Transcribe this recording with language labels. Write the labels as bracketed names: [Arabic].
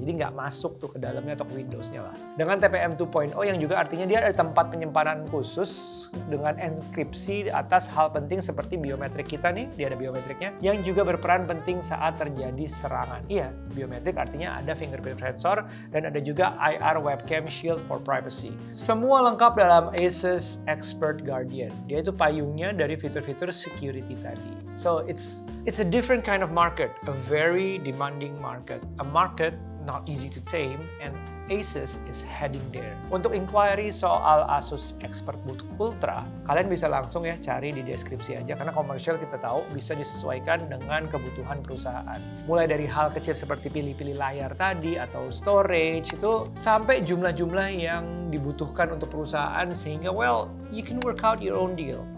[Indonesian] Jadi nggak masuk tuh ke dalamnya atau ke Windows-nya lah. Dengan TPM 2.0 yang juga artinya dia ada tempat penyimpanan khusus dengan enkripsi atas hal penting seperti biometrik kita nih, dia ada biometriknya yang juga berperan penting saat terjadi serangan. Iya, biometrik artinya ada fingerprint sensor dan ada juga IR webcam [English] shield for privacy. [Indonesian] Semua lengkap dalam Asus Expert Guardian. Dia itu payungnya dari fitur-fitur security tadi. [English] So it's a different kind of market, a very demanding market, a market not easy to tame, and Asus is heading there. [Indonesian] Untuk inquiry soal Asus ExpertBook Ultra, kalian bisa langsung ya cari di deskripsi aja, karena komersial kita tahu bisa disesuaikan dengan kebutuhan perusahaan. Mulai dari hal kecil seperti pilih-pilih layar tadi atau storage itu, sampai jumlah-jumlah yang dibutuhkan untuk perusahaan sehingga [English] you can work out your own deal.